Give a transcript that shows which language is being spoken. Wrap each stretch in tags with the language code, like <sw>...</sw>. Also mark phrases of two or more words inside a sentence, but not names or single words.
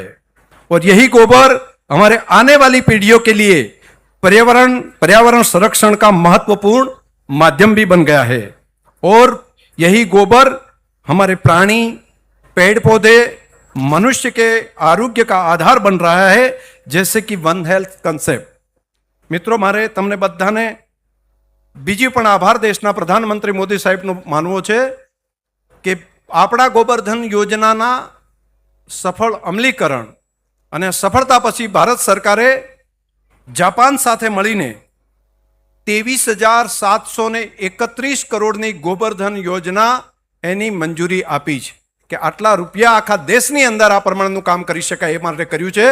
<hi>और यही गोबर हमारे आने वाली पीढ़ियों के लिए पर्यावरण संरक्षण का महत्वपूर्ण माध्यम भी बन गया है। और यही गोबर हमारे प्राणी, पेड़ पौधे, मनुष्य के आरोग्य का आधार बन रहा है, जैसे कि</hi> <en>one health concept.</en> <gu>મિત્રો, મારે તમને બધાને બીજી પણ આભાર દેશના પ્રધાનમંત્રી મોદી સાહેબનો માનવો છે કે આપણા ગોબરધન યોજનાના સફળ અમલીકરણ અને સફળતા પછી ભારત સરકારે જાપાન સાથે મળીને 23,731 કરોડની ગોબરધન યોજના એની મંજૂરી આપી છે કે આટલા રૂપિયા આખા દેશની અંદર આ પ્રમાણનું કામ કરી શકાય એ માટે કર્યું છે।</gu>